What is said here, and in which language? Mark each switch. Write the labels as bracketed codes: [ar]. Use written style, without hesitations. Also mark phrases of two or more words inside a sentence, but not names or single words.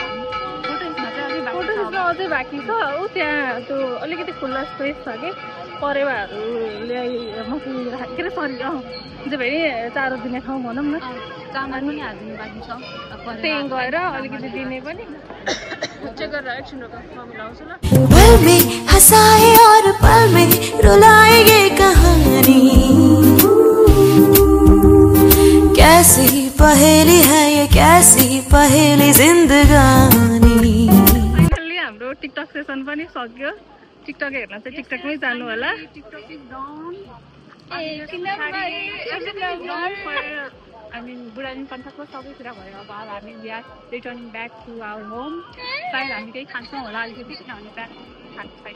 [ne] फोटो खिच्न अझै बाँकी छ ऊ त्यहाँ त्यो अलिकति खुल्ला स्पेस छ कि परेवाहरू ल्याइ के अरे सरी जे भए चारो दिने ठाउँ भनौँ न चामल पनि हालिदिनु बाँकी छ त्यहीँ गएर अलिकति दिने पनि चेक गरेर एकछिन मिलाउँछु ल [hi] पल में हंसाए और पल में रुलाए ये कहानी कैसी पहेली है ये कैसी पहेली जिंदगानी [ne] फाइनली हाम्रो टिकटक सेसन पनि सक्यो टिकटक हेर्न चाहिँ टिकटकमै जानु होला [en] I mean, [ne] बुढानीलकण्ठको सबैतिर भयो अब हामी [en] we are returning back to our home [ne] सायद हामी केही खान्छौँ होला अलिकति किनभने ब्याक खान्छ छैन